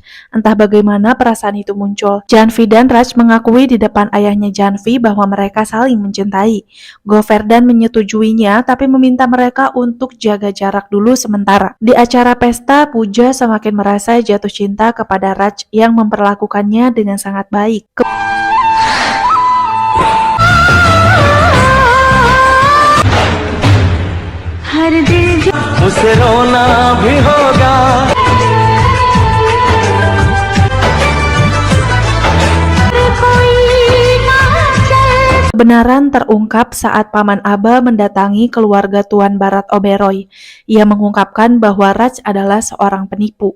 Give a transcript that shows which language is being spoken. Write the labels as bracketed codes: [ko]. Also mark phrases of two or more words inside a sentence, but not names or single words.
[id] Entah bagaimana perasaan itu muncul. Janvi dan Raj mengakui di depan ayahnya Janvi bahwa mereka saling mencintai. Govardhan menyetujuinya, tapi meminta mereka untuk jaga jarak dulu sementara. Di acara pesta, Pooja semakin merasa jatuh cinta kepada Raj yang memperlakukannya dengan sangat baik. [hi] उसे रोना भी होगा. [id] Kebenaran terungkap saat Paman Aba mendatangi keluarga Tuan Bharat Oberoi. Ia mengungkapkan bahwa Raj adalah seorang penipu.